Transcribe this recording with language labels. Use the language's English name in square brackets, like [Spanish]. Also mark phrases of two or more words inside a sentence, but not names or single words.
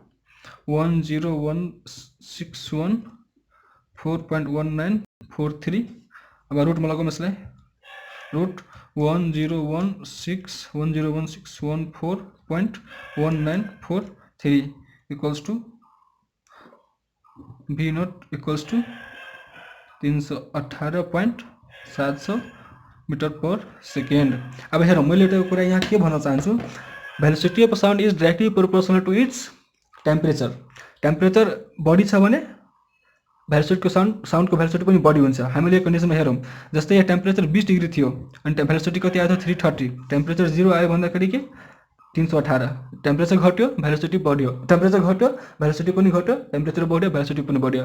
[English] 101614.1943 [Nepali] अब रुटमा लगाउँ यसलाई [English] root 101614.1943 equals to v0 equals to 318.700 metre per second. [Nepali] अब हेरौँ मैले एउटा कुरा यहाँ के भन्न चाहन्छु [English] velocity of sound is directly proportional to its temperature [Nepali] बढी छ भने भेलोसिटीको साउन्डको भेलोसिटी पनि बढी हुन्छ। हामीले यो कन्डिसनमा हेरौँ जस्तै यहाँ टेम्परेचर 20 डिग्री थियो अनि भेलोसिटी कति आयो 330 टेम्परेचर 0 आयो भन्दाखेरि के 318 टेम्परेचर घट्यो भेलोसिटी बढ्यो टेम्परेचर घट्यो भेलोसिटी पनि घट्यो टेम्परेचर बढ्यो भेलोसिटी पनि बढ्यो।